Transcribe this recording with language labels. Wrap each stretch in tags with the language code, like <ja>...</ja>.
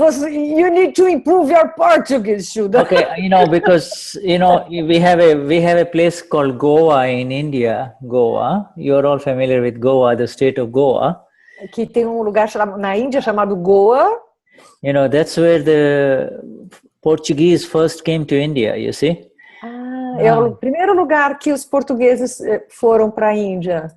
<en>You need to improve your Portuguese, Shuddha. Okay, because we have a place called Goa in India. Goa. You're all familiar with Goa, the state of Goa.</en> <pt>Que tem lugar na Índia chamado Goa.</pt> <en>That's where the Portuguese first came to India, you see.</en> <pt>É o primeiro lugar que os portugueses foram para a Índia.</pt>